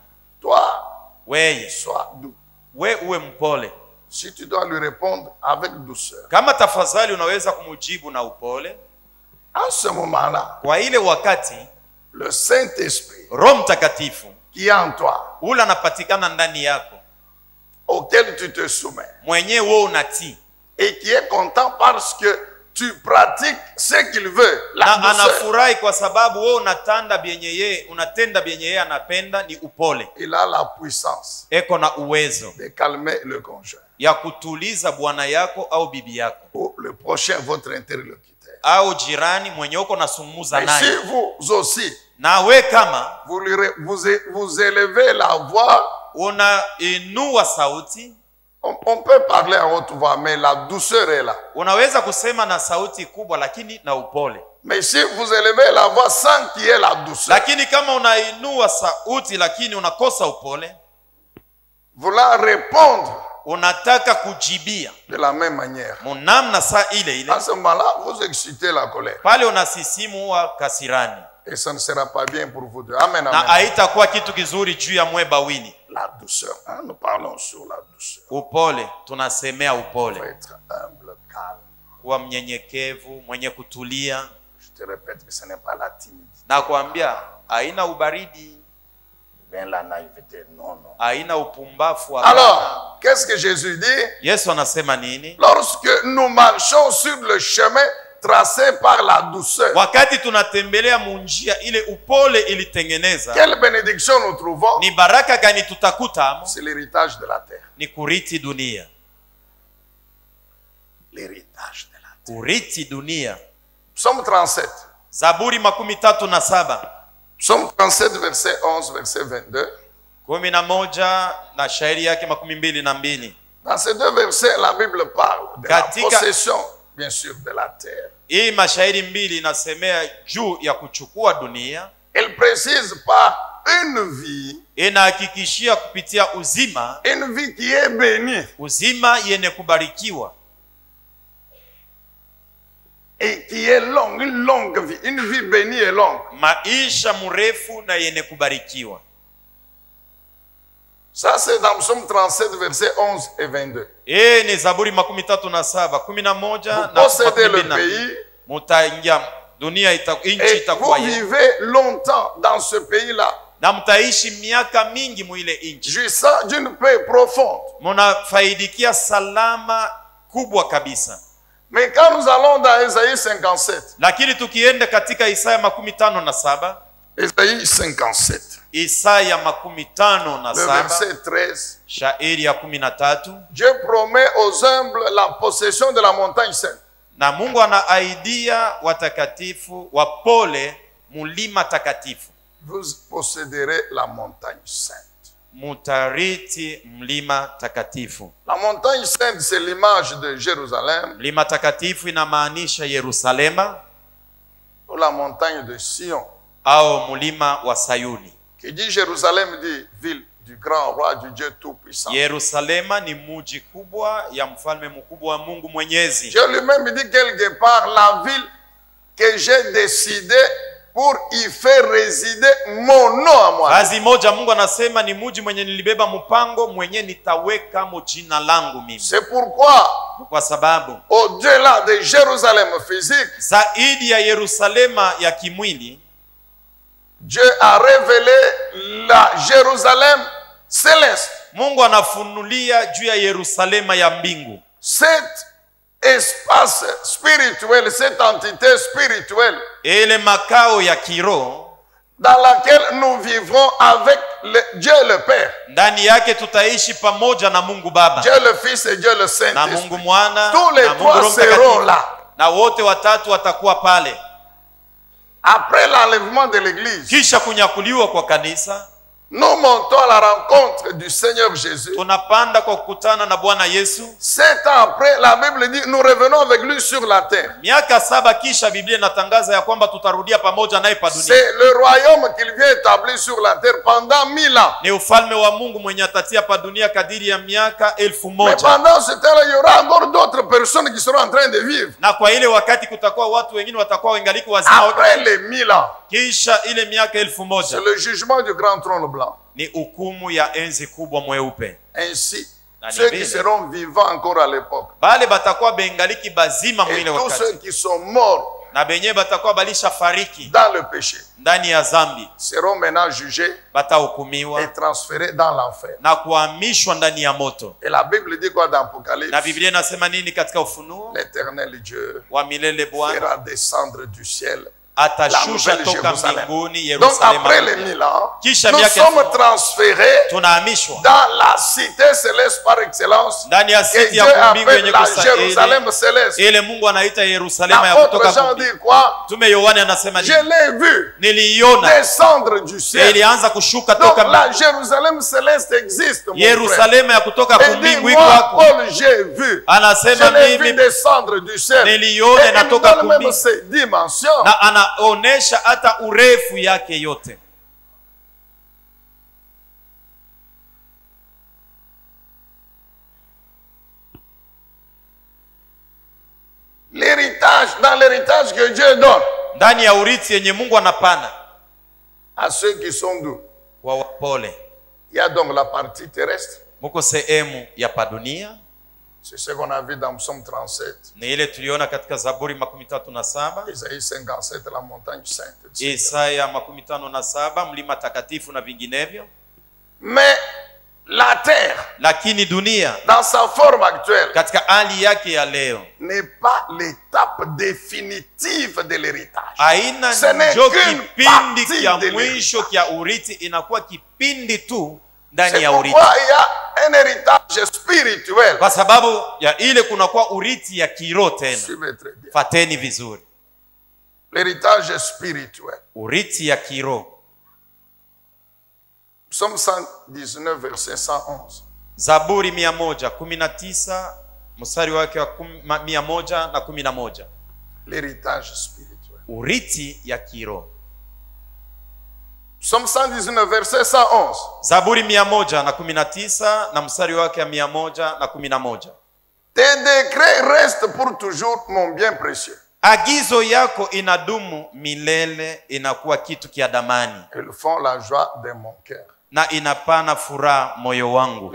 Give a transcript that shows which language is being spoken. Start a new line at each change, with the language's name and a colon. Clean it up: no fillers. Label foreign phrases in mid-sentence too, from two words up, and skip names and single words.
French: toi,
Swahili: weye
French: sois doux.
Swahili: we uwe mpole.
French: Si tu dois lui répondre avec douceur,
Swahili: Kama tafadhali unaweza kumujibu na upole,
French: en ce moment-là,
Swahili: kwa ile wakati
French: le Saint-Esprit
Swahili: Roho Mtakatifu
French: qui est en toi,
Swahili: ule anapatikana ndani yako,
French: auquel tu te soumets,
Swahili: mwenyewe wewe unatii
French: et qui est content parce que tu pratiques ce qu'il veut, la
Swahili: na
French: douceur,
Swahili: anafurahi kwa sababu wewe unatenda byenye yeye anapenda, ni upole.
French: il a la puissance
Swahili: Eko na uwezo
French: de calmer le conjoint
Swahili: ya kutuliza bwana yako au bibi yako
French: ou le prochain, votre interlocuteur.
Swahili: au jirani mwenye uko nasumuza
French: Et si
Swahili: naye.
French: vous aussi,
Swahili: Na we kama
French: vous élevez la voix,
Swahili: unainua sauti,
French: on peut parler à haute voix, mais la douceur est là.
Swahili: unaweza kusema na sauti kubwa lakini na upole.
French: Mais si vous élevez la voix sans qu'il y ait la douceur,
Swahili: Lakini kama unainua sauti lakini unakosa upole,
French: vouloir répondre
Swahili: unataka kujibia
French: de la même manière,
Swahili: munamna saa ile ile,
French: à ce moment-là, vous excitez la colère.
Swahili: pale unasisimua kasirani,
French: Et ça ne sera pas bien pour vous deux.
Swahili: Amen, na amen. haitakuwa kitu kizuri juu ya mwe bawili.
French: La douceur, hein, nous parlons sur la douceur.
Swahili: Upole, tunasemea
French: Il faut
Swahili: upole,
French: être humble, calme.
Swahili: kuwa mnyenyekevu, mwenye kutulia,
French: Je te répète que ce n'est pas la timidité,
Swahili: na kuambia haina ubaridi,
French: bien la naïveté, non, non.
Swahili: haina upumbafu. Hapana.
French: Alors, qu'est-ce que Jésus dit?
Swahili: Yesu anasema nini?
French: Lorsque nous marchons sur le chemin tracé par la douceur,
Swahili: Wakati tunatembelea munjia ile upole ilitengeneza,
French: quelle bénédiction nous trouvons?
Swahili: ni baraka gani tutakuta?
French: C'est l'héritage de la terre.
Swahili: Ni kuriti dunia,
French: L'héritage de la terre.
Swahili: kuriti dunia.
French: Psaume 37.
Swahili: Zaburi 37
French: Psaume 37, verset 11, verset 22.
Swahili: 11 na shairi yake 22.
French: Dans ces deux versets, la Bible parle de la
Swahili: Katika-
French: possession, bien sûr, de la terre.
Swahili: Hii mashairi mbili inasemea juu ya kuchukua dunia,
French: Elle précise par une vie
Swahili: inahakikishia kupitia uzima,
French: une vie qui est bénie
Swahili: uzima yenye kubarikiwa
French: et qui est longue, une longue vie, une vie bénie et longue.
Swahili: maisha mrefu na yenye kubarikiwa.
French: Ça, c'est dans Psaume 37, versets 11 et 22.
Swahili: Ni Zaburi 37, 11
French: Vous
Swahili: na
French: possédez le
Swahili: 22.
French: pays
Swahili: Mutaingia dunia, nchi
French: et vous
Swahili: itakuwa yenu,
French: vivez longtemps dans ce pays-là,
Swahili: na mtaishi miaka mingi mwile nchi,
French: jouissant d'une paix profonde.
Swahili: munafaidikia salama kubwa kabisa.
French: Mais quand nous allons dans Ésaïe 57,
Swahili: Lakini tukienda katika Isaya 57,
French: Ésaïe 57,
Swahili: Isaya
French: le 57 verset 13,
Swahili: shairi ya 13,
French: Dieu promet aux humbles la possession de la montagne sainte.
Swahili: na Mungu anaaidia watakatifu wapole mulima takatifu,
French: Vous posséderez la montagne sainte.
Swahili: mutariti mlima takatifu.
French: La montagne sainte, c'est l'image de Jérusalem,
Swahili: Mlima takatifu inamaanisha Yerusalema
French: ou la montagne de Sion.
Swahili: au mulima wa Sayuni.
French: Qui dit Jérusalem dit ville du grand roi, du Dieu tout-puissant.
Swahili: Yerusalema ni muji kubwa ya mfalme mkubwa wa Mungu Mwenyezi.
French: Dieu lui-même dit quelque part la ville que j'ai décidé pour y faire résider mon nom à moi.
Swahili: Kazi moja Mungu anasema ni mji mwenye nilibeba mpango mwenye nitaweka mo jina langu mimi.
French: C'est pourquoi,
Swahili: Kwa sababu
French: au-delà de Jérusalem physique,
Swahili: zaidi ya Yerusalema ya kimwili,
French: Dieu a révélé la Jérusalem céleste.
Swahili: Mungu anafunulia juu ya Yerusalema ya mbingu.
French: Cet espace spirituel, cette entité spirituelle
Swahili: Ile makao ya kiroho
French: dans laquelle nous vivrons avec Dieu le Père,
Swahili: ndani yake tutaishi pamoja na Mungu Baba,
French: Dieu le Fils et Dieu le
Swahili: na
French: Saint-Esprit.
Swahili: Mungu Mwana,
French: Tous les
Swahili: na Mungu
French: trois
Swahili: Roho
French: seront
Swahili: Mtakatifu.
French: là.
Swahili: Na wote watatu watakuwa pale.
French: Après l'enlèvement de l'église,
Swahili: Kisha kunyakuliwa kwa kanisa,
French: nous montons à la rencontre du Seigneur Jésus.
Swahili: tunapanda kwa kukutana na Bwana Yesu.
French: 7 ans après, la Bible dit, nous revenons avec lui sur la terre.
Swahili: Miaka 7 kisha Biblia inatangaza ya kwamba tutarudia pamoja naye pa dunia.
French: C'est le royaume qu'il vient établir sur la terre pendant 1000 ans.
Swahili: Ni ufalme wa Mungu mwenye atatia pa dunia kadiri ya miaka 1000.
French: Mais pendant ce temps-là, il y aura encore d'autres personnes qui seront en train de vivre.
Swahili: Na kwa ile wakati kutakuwa watu wengine watakuwa wengaliki wazima.
French: Après les 1000 ans,
Swahili: Kisha ile miaka 1000
French: c'est le jugement du grand trône blanc.
Swahili: ni hukumu ya enzi kubwa mweupe.
French: Ainsi, Dans ceux les qui villes. seront vivants encore à l'époque,
Swahili: Bale batakuwa bengaliki bazima
French: et
Swahili: mwile
French: tous
Swahili: wakati.
French: ceux qui sont morts
Swahili: Na benye batakuwa balisha fariki
French: dans le péché,
Swahili: ndani ya zambi,
French: seront maintenant jugés
Swahili: batahukumiwa
French: et transférés dans l'enfer.
Swahili: na kuhamishwa ndani ya moto.
French: Et la Bible dit quoi dans
Swahili: Na
French: Apocalypse?
Swahili: Biblia inasema nini katika Ufunuo?
French: L'Éternel Dieu
Swahili: Wa milele Bwana
French: fera descendre du ciel
Swahili: atashusha
French: la nouvelle
Swahili: toka
French: Jérusalem.
Swahili: mbinguni
French: Donc après les
Swahili: Yerusalema.
French: 1000 ans,
Swahili: Kisha
French: nous
Swahili: miaka
French: sommes
Swahili: 1000
French: transférés
Swahili: tunahamishwa
French: dans la cité céleste par excellence.
Swahili: ndani ya
French: Et
Swahili: siti
French: Dieu
Swahili: ya mbingu
French: appelle
Swahili: yenye
French: la
Swahili: kustahili.
French: Jérusalem céleste.
Swahili: Ile Mungu anaita Yerusalema ya
French: L'apôtre
Swahili: kutoka
French: Jean
Swahili: mbingu.
French: dit quoi?
Swahili: Tume Yohane anasema
French: Je
Swahili: nini?
French: l'ai vu
Swahili: Niliiona
French: descendre du ciel.
Swahili: ilianza kushuka
French: Donc
Swahili: toka
French: la
Swahili: mbingu.
French: Jérusalem céleste existe, mon frère.
Swahili: Yerusalema ya kutoka
French: Et dit,
Swahili: kumbingu iko
French: moi,
Swahili: hapo.
French: Paul, j'ai vu.
Swahili: Anasema
French: Je l'ai vu
Swahili: mimi
French: descendre du ciel. Et
Swahili: niliona
French: il
Swahili: inatoka
French: donne même
Swahili: kumbingu.
French: ses dimensions.
Swahili: Na anaonesha hata urefu yake yote.
French: L'héritage, dans l'héritage que Dieu donne
Swahili: Ndani ya urithi yenye Mungu anapana
French: à ceux qui sont doux,
Swahili: wa wapole,
French: il y a donc la partie terrestre.
Swahili: muko sehemu ya padunia,
French: C'est ce qu'on a vu dans Psaume 37,
Swahili: ni ile tuliona katika Zaburi 37,
French: Isaïe 57, la montagne sainte.
Swahili: Isaya 57, mlima takatifu na vinginevyo.
French: Mais la terre,
Swahili: Lakini dunia
French: dans sa forme actuelle,
Swahili: katika hali yake ya leo
French: n'est pas l'étape définitive de l'héritage.
Swahili: haina
French: Ce n'est
Swahili: njo
French: qu'une
Swahili: kipindi
French: partie
Swahili: kya
French: de
Swahili: mwisho
French: l'héritage.
Swahili: kya urithi, inakuwa kipindi tu ndani
French: C'est
Swahili: ya urithi.
French: pourquoi il y a un héritage spirituel.
Swahili: Kwa sababu ya ile kunakuwa urithi ya kiroho tena.
French: Suivez très bien.
Swahili: Fateni vizuri.
French: L'héritage spirituel.
Swahili: Urithi ya kiroho.
French: Psaume 119, verset 111.
Swahili: Zaburi 119 mstari wake wa 111.
French: L'héritage spirituel.
Swahili: Urithi ya kiroho.
French: Psaume 119, verset 111.
Swahili: Zaburi 119 na mstari wake wa 111.
French: Tes décrets restent pour toujours, mon bien précieux.
Swahili: Agizo yako inadumu milele, inakuwa kitu kia damani
French: Ils font la joie de mon cœur.
Swahili: na inapana furaha moyo wangu.